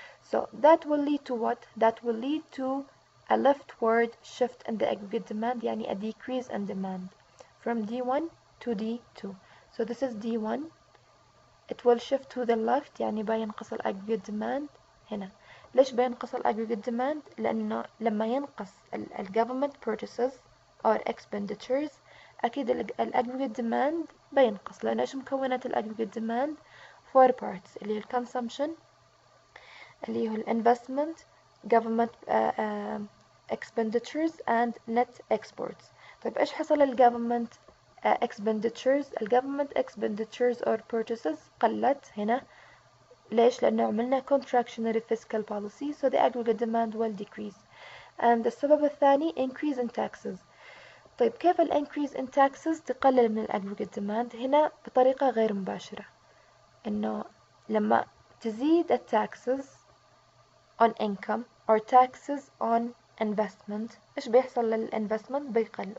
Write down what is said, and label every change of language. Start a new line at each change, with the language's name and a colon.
English: So that will lead to what? That will lead to a leftward shift in the aggregate demand, يعني a decrease in demand from D1 to D2. So this is D1. It will shift to the left,
Arabic: يعني بينقص ال
English: aggregate demand هنا.
Arabic: ليش بينقص ال aggregate demand؟ لأنه لما ينقص ال
English: government purchases or expenditures
Arabic: أكيد ال aggregate demand بينقص. لأن إيش مكونات ال aggregate demand؟ 4 parts اللي هي ال consumption، اللي هو ال investment،
English: government expenditures and net exports.
Arabic: طيب إيش حصل ال government expenditures؟ ال government expenditures or purchases قلت هنا. ليش؟ لأنه عملنا
English: contractionary fiscal policy, so the aggregate demand will decrease. And
Arabic: السبب الثاني
English: increase in taxes.
Arabic: طيب كيف ال increase in taxes تقلل من ال aggregate demand؟ هنا بطريقة غير مباشرة، إنه لما تزيد ال
English: taxes on income or taxes on investment،
Arabic: إيش بيحصل لل investment؟ بيقل.